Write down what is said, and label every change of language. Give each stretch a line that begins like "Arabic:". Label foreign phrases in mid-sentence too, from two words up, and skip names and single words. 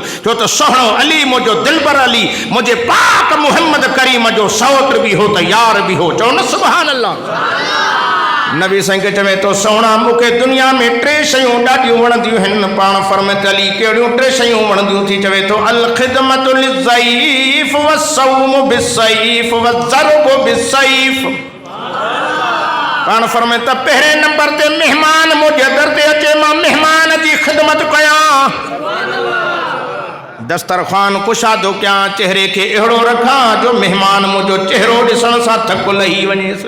Sindhi: छो त सोहणो अली मुंहिंजो दिलबर अली, मुंहिंजे पाक मुहम्मद करीम जो सौट भी हो त यार भी हो। चओ न
Arabic: سبحان الله.
Sindhi: नबी साईं खे चवे तो सोहणा मूंखे दुनिया में 3 शयूं ॾाढियूं वणंदियूं आहिनि। पाण फरमाए अली कहिड़ियूं 3 शयूं वणंदियूं थी? चवे तो
Arabic: الخدمة للضيف والصوم بالصيف والضرب بالسيف.
Sindhi: पाण फरमाए त पहिरें नंबर ते मेहमान मुंहिंजे दर ते अचे, मां मेहमान जी ख़िदमत कयां, दस्तरखान कुशादो कयां, चेहरे खे अहिड़ो रखां जो मेहमान मुंहिंजो चेहरो ॾिसण सां थकु लही वञेसि।